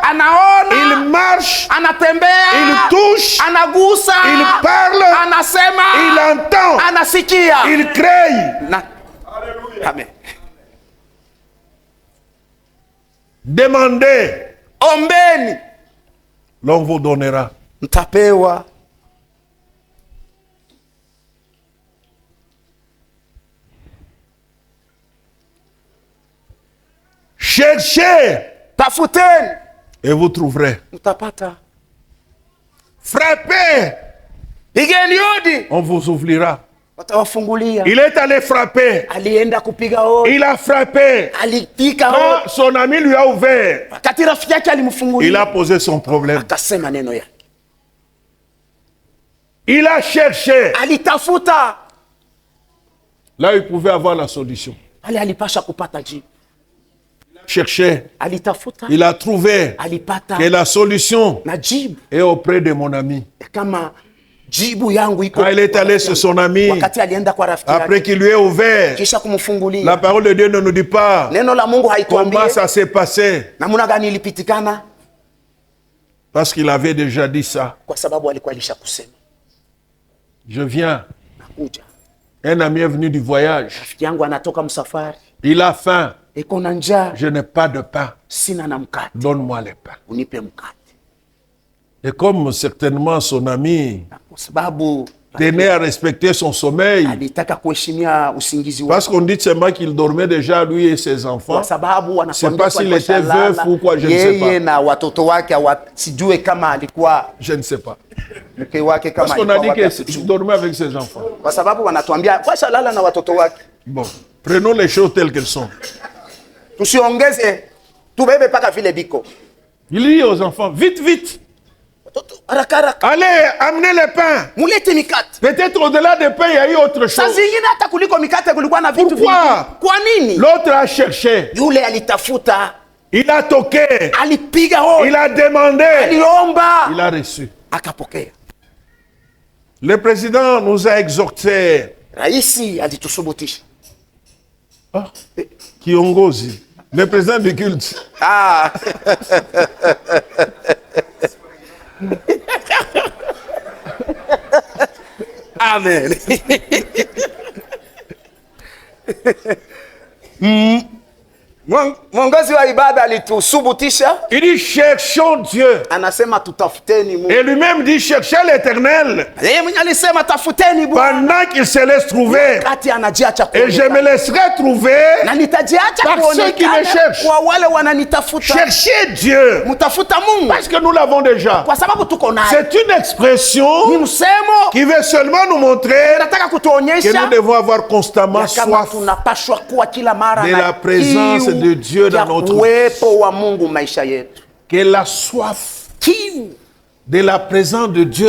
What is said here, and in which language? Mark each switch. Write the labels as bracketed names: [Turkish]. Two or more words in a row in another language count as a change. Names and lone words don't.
[Swahili] Anaona, [French] il marche, [Swahili] anatembea, [French] il touche, [Swahili] anagusa, [French] il parle, [Swahili] anasema, [French] il entend, [Swahili] anasikia. [French] il crée. [Swahili] Na. Amen. [French] Demandez, [Swahili] Ombeni [French] l'on vous donnera. [Swahili] mtapewa. [French] Cherchez [Swahili] Tafuteni [French] et vous trouverez. [Swahili] mtapata. [French] Frappez, [Swahili] Pigeni hodi [French] on vous ouvrira. [Swahili] watawafungulia. [French] Il est allé frapper. [Swahili] Alienda kupiga hodi, [French] Il a frappé. [Swahili] alipiga [French] Quand [Swahili] hodi. [French] son ami lui a ouvert, [Swahili] Wakati rafiki yake [French] il [Swahili] alimfungulia, [French] a posé son problème. [Swahili] akasema neno yake. [French] Il a cherché. [Swahili] Alitafuta, [French] Là, il pouvait avoir la solution. [Swahili] pale alipasha kupata jibu. [French] Cherché. [Swahili] Alitafuta, [French] Il a trouvé [Swahili] alipata [French] que la solution [Swahili] na jibu. [French] est auprès de mon ami. [Swahili] Kama jibu yangu iko [French] Quand il est allé sur son ami, [Swahili] wakati alienda kwa rafiki [French] après [Swahili] yake [French] qu'il lui ait ouvert, [Swahili] kisha kumfungulia, [French] la parole de Dieu ne nous dit pas [Swahili] neno la Mungu haituambie [French] comment ça s'est passé. [Swahili] namna gani ilipitikana, [French] Parce qu'il avait déjà dit ça. [Swahili] kwa sababu alikuwa alishakusema. [French] Je viens. [Swahili] Nakuja, [French] Un ami est venu du voyage. [Swahili] rafiki yangu anatoka msafari, [French] Il a faim. [Swahili] iko na njaa, [French] Je n'ai pas de pain. [Swahili] sina na mkate, [French] Donne-moi le pain. [Swahili] unipe mkate. [French] Et comme certainement son ami [Swahili] Na kwa sababu [French] tenait à respecter son sommeil, [Swahili] alitaka kuheshimia usingizi wake, [French] parce qu'on dit seulement qu'il dormait déjà lui et ses enfants. [Swahili] kwa sababu [French] C'est [Swahili] wanatuambia [French] pas s'il était veuf ou quoi, je ne sais [Swahili] yeye [French] pas. [Swahili] na watoto wake sijue kama alikuwa [French] Je ne sais pas. [Swahili] mke wake kama [French] Parce qu'on a [Swahili] alikuwa [French] dit [Swahili] wapi [French] qu'il [Swahili] hatujui. [French] dormait avec ses enfants. [Swahili] Kwa sababu wanatuambia washalala na watoto wake. [French] Bon, prenons les choses telles qu'elles sont. [Swahili] Tusiongeze tubebe paka vile biko. [French] Il dit aux enfants, vite, vite, [Swahili] Watoto haraka haraka, [French] allez, amenez le pain. [Swahili] mulete mikate. [French] Peut-être au-delà des pains, il y a eu autre [Swahili] Saa [French] chose. [Swahili] zingine hata kuliko mikate kulikuwa na vitu [French] Pourquoi? [Swahili] vingine. Kwa nini? [French] L'autre a cherché, [Swahili] Yule alitafuta, [French] il a toqué, [Swahili] alipiga hodi, [French] il a demandé, [Swahili] aliomba, [French] il a reçu. [Swahili] akapokea. [French] Le président nous a exhortés, [Swahili] Raisi alitusubutisha. Kiongozi, [French] le président du culte, Ah. Amen. [Swahili] Mwongozi wa ibada alitusubutisha, [French] il dit cherchons Dieu. [Swahili] anasema tutafuteni Mungu. [French] Et lui-même dit cherchez l'Éternel [Swahili] Yeye mwenye alisema tafuteni Bwana, [French] pendant qu'il se laisse trouver. [Swahili] kati anajiacha [French] Et je me [Swahili] kuonekana. [French] laisserai trouver. [Swahili] Na nitajiacha [French] Par ceux qui me [Swahili] kuonekana [French] cherchent. [Swahili] kwa wale wananitafuta. [French] Cherchez Dieu. [Swahili] Mtafuta Mungu [French] Parce que nous l'avons déjà. [Swahili] kwa sababu tuko naye. [French] C'est une [Swahili] Ni [French] expression [Swahili] msemo [French] qui veut seulement nous montrer [Swahili] nataka [French] que [Swahili] kutuonyesha [French] nous devons avoir constamment [Swahili] ya kama [French] soif [Swahili] tunapashwa kuwa kila mara [French] de [Swahili] na [French] la présence [Swahili] kiu [French] de Dieu dans [Swahili] ya [French] notre vie. [Swahili] uwepo wa Mungu maisha yetu, [French] que la soif [Swahili] kiu [French] de la présence de Dieu